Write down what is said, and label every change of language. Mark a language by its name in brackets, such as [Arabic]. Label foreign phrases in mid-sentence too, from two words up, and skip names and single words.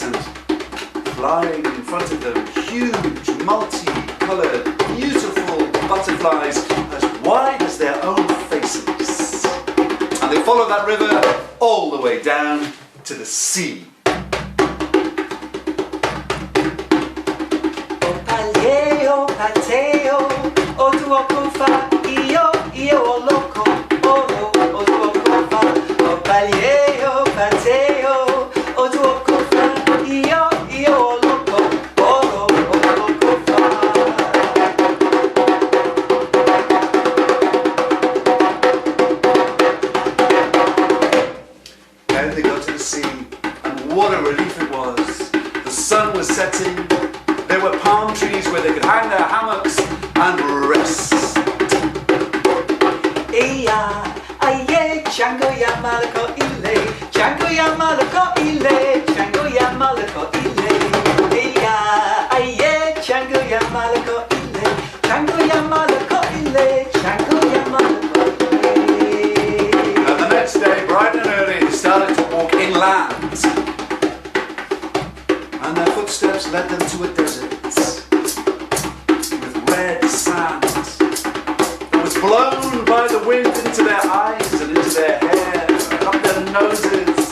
[English] And flying in front of them, huge, multi-coloured, beautiful butterflies as wide as their own faces. And they follow that river all the way down to the sea. Paleo, pateo, o tuo fa, io o loco, o tuo fa, o paleo, pateo, o tuo fa, io o loco, o loco fa. And they go to the sea, and what a relief it was. The sun was setting. There were palm trees where they could hang their hammocks and rest. Aye, Django Yamalako ile, Django Yamalako ile, Django Yamalako ile. Aye, Django Yamalako ile, Django Yamalako ile, Django Yamalako ile. And the next day, bright and early, they started to walk inland. And their footsteps led them to a desert with red sand that was blown by the wind into their eyes and into their hair and up their noses.